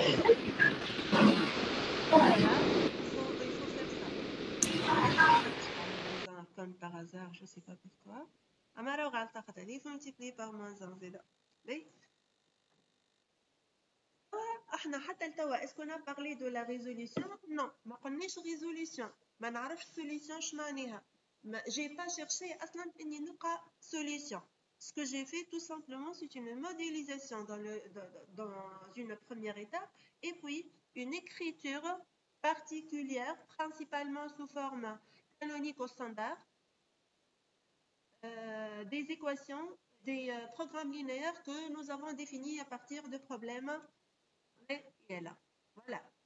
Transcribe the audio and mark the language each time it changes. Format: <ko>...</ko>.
<fr>Voilà, il faut faire ça. Comme par hasard, je ne sais pas pourquoi. Il faut multiplier par moins 1. Est-ce qu'on a parlé de la résolution? Non,</fr> <ar>ما قلناش résolution. ما نعرفش solution شمعناها.</ar> <fr>J'ai pas cherché</fr> <ar>أصلاً إني نلقى</ar> <fr>solution. Ce que j'ai fait tout simplement, c'est une modélisation dans une première étape et puis une écriture particulière, principalement sous forme canonique au standard, des équations, des programmes linéaires que nous avons définis à partir de problèmes réels. Voilà.</fr>